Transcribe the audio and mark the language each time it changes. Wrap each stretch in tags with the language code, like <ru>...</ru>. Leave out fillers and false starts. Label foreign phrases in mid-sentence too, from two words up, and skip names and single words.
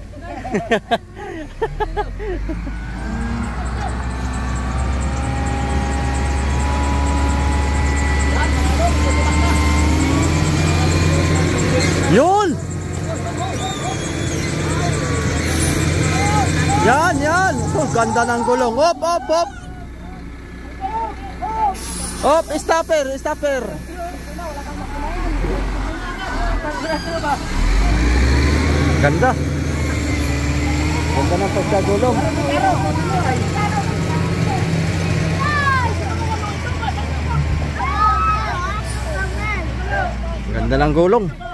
<tl>Yun! Yan, yan! Oh, ganda ng gulong.</tl> <da>Op, op, op! Op, stopper, stopper!</da> <tl>Ganda! Ganda ng pagkagulong. Ganda ng gulong.</tl>